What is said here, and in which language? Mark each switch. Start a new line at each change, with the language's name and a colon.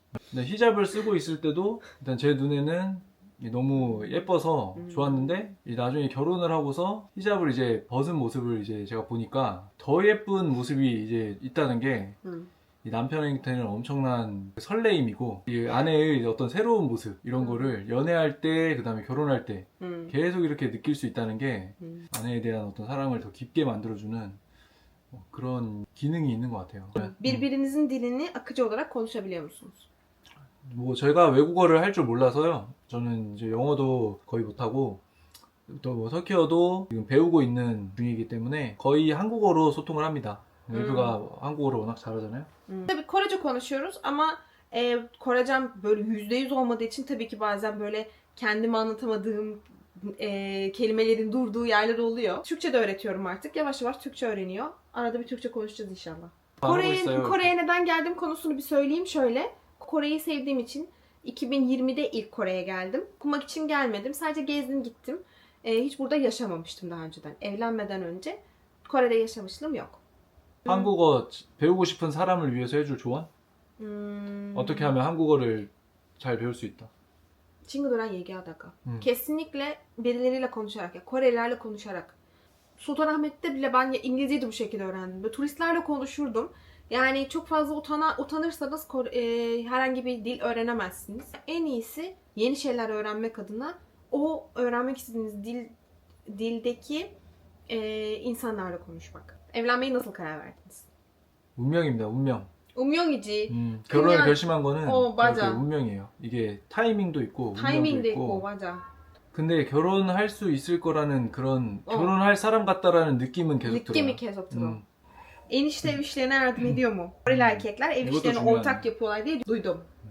Korean: 근데 히잡을 쓰고 있을 때도 일단 제 눈에는 너무 예뻐서 좋았는데 나중에 결혼을 하고서 히잡을 이제 벗은 모습을 이제 제가 보니까 더 예쁜 모습이 이제 있다는 게 이 남편한테는 엄청난 설레임이고 이 아내의 어떤 새로운 모습 이런 거를 연애할 때 그다음에 결혼할 때 계속 이렇게 느낄 수 있다는 게 아내에 대한 어떤 사랑을 더 깊게 만들어주는 그런 기능이 있는 것 같아요.
Turkish: Birbirinizin dilini akıcı olarak konuşabiliyor musunuz?
Korean: 뭐 제가 외국어를 할 줄 몰라서요. 저는 이제 영어도 거의 못하고 또 뭐 터키어도 지금 배우고 있는 중이기 때문에 거의 한국어로 소통을 합니다. 엘리프가 한국어를 워낙 잘하잖아요.
Turkish: Tabii Korece konuşuyoruz ama Korecem böyle %100 olmadığı için tabii ki bazen böyle kendimi anlatamadığım kelimelerin durduğu yerler oluyor. Türkçe de öğretiyorum artık. Yavaş yavaş Türkçe öğreniyor. Arada bir Türkçe konuşacağız inşallah. Kore'ye neden geldiğim konusunu bir söyleyeyim şöyle. Kore'yi sevdiğim için 2020'de ilk Kore'ye geldim. Okumak için gelmedim. Sadece gezdim gittim. Hiç burada yaşamamıştım daha önceden. Evlenmeden önce Kore'de yaşamışlığım yok.
Korean: 한국어 배우고 싶은 사람을 위해서 해줄 조언? 어떻게 하면 한국어를 잘 배울 수 있다? 친구들랑 얘기하다가 Hmm.
Turkish: kesinlikle birileriyle konuşarak, ya Korelilerle konuşarak. Sultanahmet'te bile ben İngilizceyi de bu şekilde öğrendim. Böyle turistlerle konuşurdum. Yani çok fazla utanırsanız herhangi bir dil öğrenemezsiniz. En iyisi yeni şeyler öğrenmek adına o öğrenmek istediğiniz dildeki insanlarla konuşmak. Evlenmeye nasıl karar verdiniz?
Korean: 운명입니다, 운명. 운명이지. 결혼을 그냥- 결심한 거는 맞아. 그렇게 운명이에요. 이게 타이밍도 있고 타이밍도 운명도 있고 있고. 맞아. 근데 결혼할 수 있을 거라는 그런 어. 결혼할 사람 같다라는 느낌은 계속 느낌이 계속 들어. 음.
Turkish: Enişte ev işlerine yardım ediyor mu? Koreli erkekler ev
Korean: 이것도
Turkish: işlerini
Korean: 중요하네.
Turkish: ortak yapıyorlar diye duydum.